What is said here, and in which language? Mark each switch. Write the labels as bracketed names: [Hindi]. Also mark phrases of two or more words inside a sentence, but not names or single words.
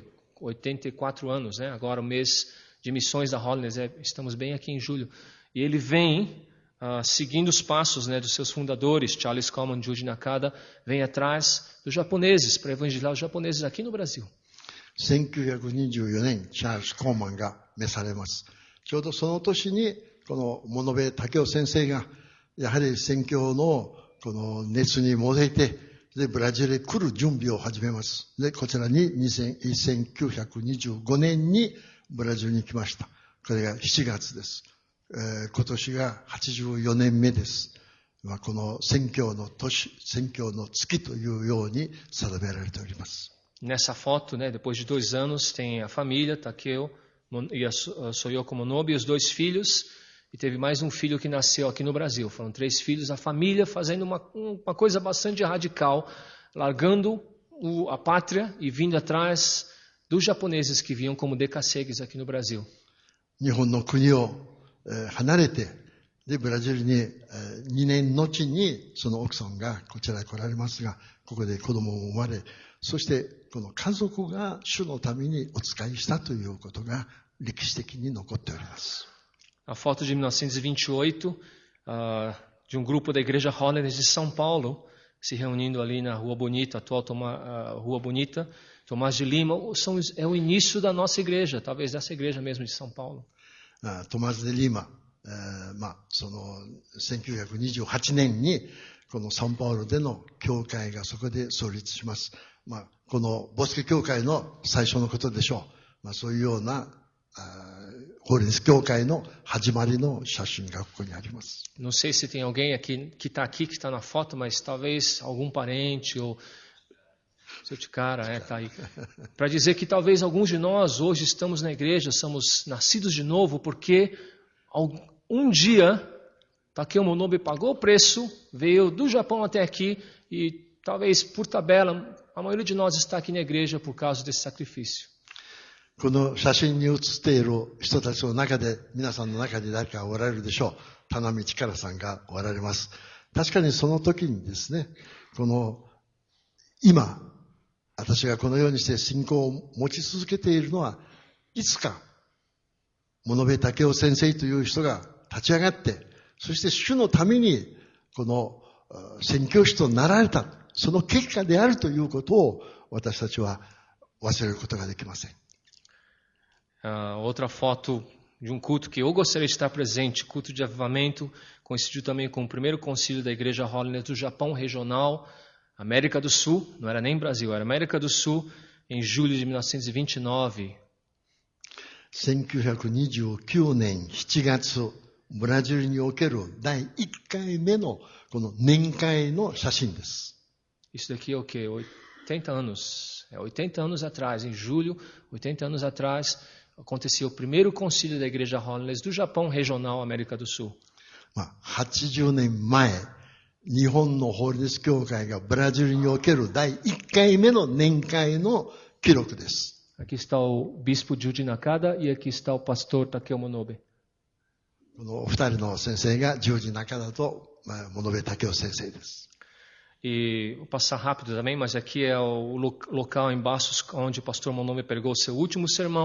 [Portuguese] 84 anos, né? Agora o mês de missões da Holiness, estamos bem aqui em julho. E ele vem seguindo os passos, né, dos seus fundadores, Charles Coleman, Juji Nakada, vem atrás dos japoneses, para evangelizar os japoneses aqui no Brasil. [Japanese] 1924 年、チャールズ・コーマンが召されます。ちょうどその年に、この物部武雄先生が、やはり宣教のこの熱に燃えて、で、ブラジルへ来る準備を始めます。で、こちらに1925年にブラジルに来ました。これが7月です。今年が84年目です。この宣教の年、宣教の月というように定められております。 [Portuguese] Nessa foto, né, depois de 2 anos, tem a família, Takeo e a Soyoko Monobe, e os 2 filhos, e teve mais um filho que nasceu aqui no Brasil. Foram 3 filhos, a família fazendo uma coisa bastante radical, largando a pátria e vindo atrás dos japoneses que vinham como decassegues aqui no Brasil. [Japanese] 日本の国を離れて、で、ブラジルに2年後にその奥さんがこちらへ来られますが、ここで子供も生まれ、そしてこの家族が主のためにお仕えしたということが歴史的に残っております。 [Portuguese] A foto de 1928, de um grupo da igreja Holiness de São Paulo, se reunindo ali na Rua Bonita, atual Rua Bonita, Tomás de Lima, é o início da nossa igreja, talvez dessa igreja mesmo de São Paulo. [Japanese] トマス・デ・リーマ、その1928年にこのサンパウロでの教会がそこで創立します。このボスケ教会の最初のことでしょう。そういうようなホーリネス教会の始まりの写真がここにあります。 [Portuguese] Não sei se tem alguém aqui que está na foto, mas talvez algum parente ou Tsuchikara, tá aí. Para dizer que talvez alguns de nós hoje estamos na igreja, somos nascidos de novo, porque um dia Takeo Monobe pagou o preço, veio do Japão até aqui e talvez por tabela, a maioria de nós está aqui na igreja por causa desse sacrifício. [Japanese] この写真に写っている人たちの中で、皆さんの中に誰かおられるでしょう。田波力さんがおられます。確かにその時にですね、今、私がこのようにして信仰を持ち続けているのは、いつか、物部武雄先生という人が立ち上がって、そして主のために、この宣教師となられた、その結果であるということを、私たちは忘れることができません。 [Portuguese] Outra foto de um culto que eu gostaria de estar presente, culto de avivamento, coincidiu também com o primeiro concílio da Igreja Holiness do Japão regional, América do Sul, não era nem Brasil, era América do Sul, em julho de 1929. [Japanese] 1929 年7月、ブラジルにおける第1回目のこの年会の写真です。 [Portuguese] Isso daqui é o quê? 80 anos. 80 anos atrás, em julho, 80 anos atrás, aconteceu o primeiro concílio da Igreja Holiness do Japão regional, América do Sul. [Japanese] 80 年前、日本のホーリネス教会がブラジルにおける第1回目の年会の記録です。 [Portuguese] Aqui está o bispo Juji Nakada e aqui está o pastor Takeo Monobe. [Japanese] このお二人の先生がジョージ中田と物部武雄先生です。 [Portuguese] E vou passar rápido também, mas aqui é o local em Bastos onde o pastor Monobe pregou seu último sermão.